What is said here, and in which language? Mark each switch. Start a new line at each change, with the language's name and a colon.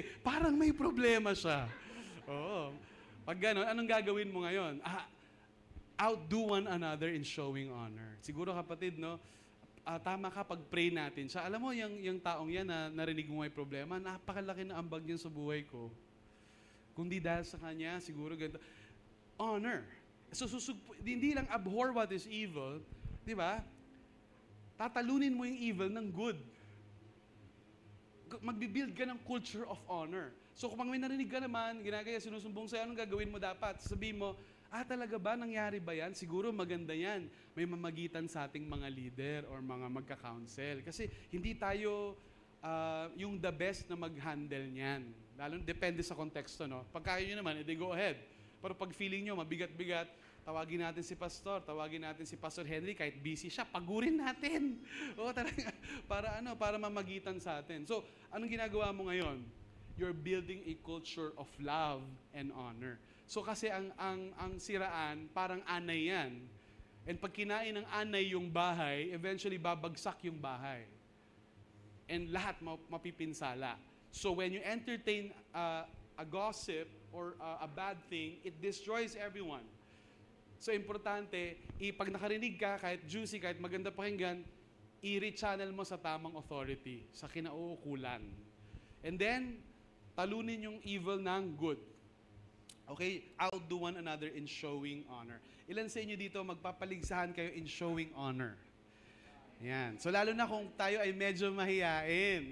Filipino: Parang may problema siya. Oo. Pag gano'n, anong gagawin mo ngayon?
English: outdo one another in showing honor.
Filipino: Siguro kapatid, no, tama ka pag pray natin siya. Alam mo, yung taong yan na narinig mo may problema, napakalaki na ambag niyan sa buhay ko. Kung di dahil sa kanya, siguro ganito. Honor. So, hindi lang
English: abhor what is evil,
Filipino: di ba? Tatalunin mo yung evil ng good. Magbibuild ka ng culture of honor. So kung may narinig ka naman, ginagaya, sinusumbong sa'yo, anong gagawin mo dapat? Sabihin mo, talaga ba? Nangyari ba yan? Siguro maganda yan. May mamagitan sa ating mga leader or mga magka-counsel. Kasi hindi tayo yung the best na mag-handle niyan. Lalo, depende sa konteksto, no? Pag kaya nyo naman, edi
English: go ahead.
Filipino: Pero pag feeling nyo, mabigat-bigat, tawagin natin si Pastor, tawagin natin si Pastor Henry, kahit busy siya, pagurin natin. O talaga, para mamagitan sa atin. So, anong ginagawa mo ngayon?
English: You're building a culture of love and honor.
Filipino: So kasi ang siraan, parang anay yan. And pag kinain ng anay yung bahay, eventually babagsak yung bahay. And lahat mapipinsala.
English: So when you entertain a gossip or a bad thing, it destroys everyone.
Filipino: So importante, pag nakarinig ka, kahit juicy, kahit maganda pakinggan, i-rechannel mo sa tamang authority, sa kinauukulan. And then, talunin yung evil ng good. Okay?
English: Outdo one another in showing honor.
Filipino: Ilan sa inyo dito magpapaligsahan kayo
English: in showing honor?
Filipino: Yan. So lalo na kung tayo ay medyo mahiyain.